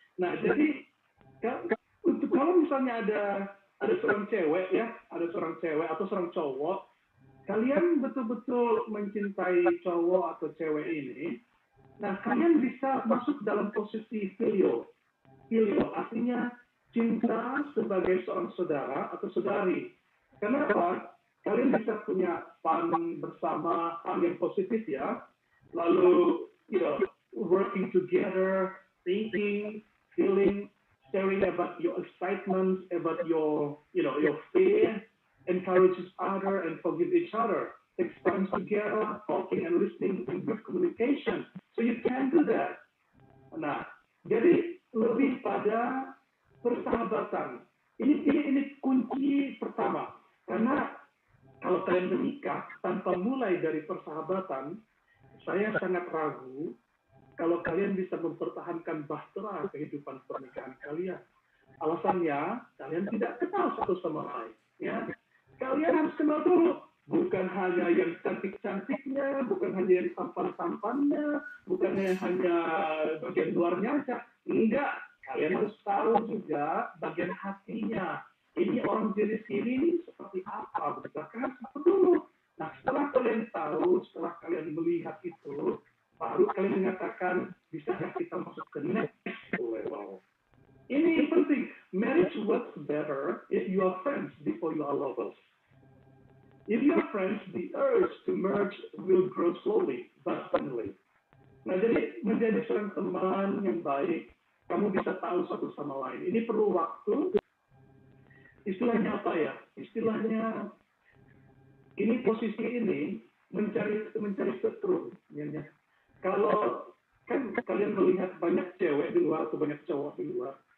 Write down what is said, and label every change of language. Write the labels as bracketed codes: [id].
[id] Nah, jadi kalau misalnya ada seorang cewek ya, ada seorang cewek atau seorang cowok, kalian betul-betul mencintai cowok atau cewek ini, nah kalian bisa masuk dalam posisi filio. Filio artinya cinta sebagai seorang saudara atau saudari. Kenapa? Kalian bisa punya fun bersama, fun yang positif ya. Lalu, [en] working together, thinking, feeling, sharing about your excitement, about your fear, encourage each other and forgive each other. Take time together, talking and listening in good communication. So you can do that. [id] Nah, jadi lebih pada persahabatan. Ini kunci pertama. Karena kalau kalian menikah tanpa mulai dari persahabatan, saya sangat ragu kalau kalian bisa mempertahankan bahtera kehidupan pernikahan kalian. Alasannya, kalian tidak kenal satu sama lain. Ya. Kalian harus kenal dulu. Bukan hanya yang cantik-cantiknya, bukan hanya yang tampan-tampannya, bukan hanya bagian luarnya saja. Enggak, kalian harus tahu juga bagian hatinya. Ini orang jenis ini seperti apa, berdasarkan apa dulu. Nah, setelah kalian tahu, setelah kalian melihat itu, baru kalian mengatakan, bisakah kita masuk ke [en] next level. [id] Ini penting. [en] Marriage works better if you are friends before you are lovers. If you are friends, the urge to merge will grow slowly, but suddenly. [id] Nah, jadi menjadi seorang teman yang baik, kamu bisa tahu satu sama lain. Ini perlu waktu. Istilahnya apa ya? Istilahnya ini posisi ini mencari setrum. Ya. Kalau kan kalian melihat banyak cewek di luar atau banyak cowok di luar.